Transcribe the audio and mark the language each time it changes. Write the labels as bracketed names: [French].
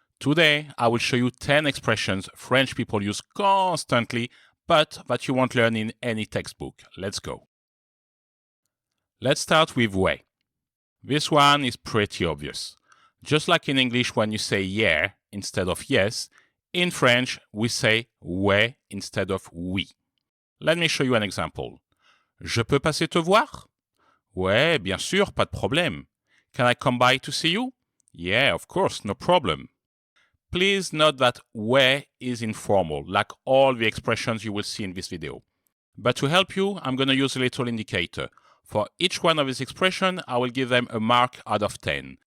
[English] Today, I will show you 10 expressions French people use constantly, but that you won't learn in any textbook. Let's go. Let's start with ouais. This one is pretty obvious. Just like in English when you say yeah instead of yes, in French we say ouais instead of oui. Let me show you an example. [French] Je peux passer te voir? Ouais, bien sûr, pas de problème. [English] Can I come by to see you? Yeah, of course, no problem. Please note that ouais is informal, like all the expressions you will see in this video. But to help you, I'm going to use a little indicator. For each one of these expressions, I will give them a mark out of 10.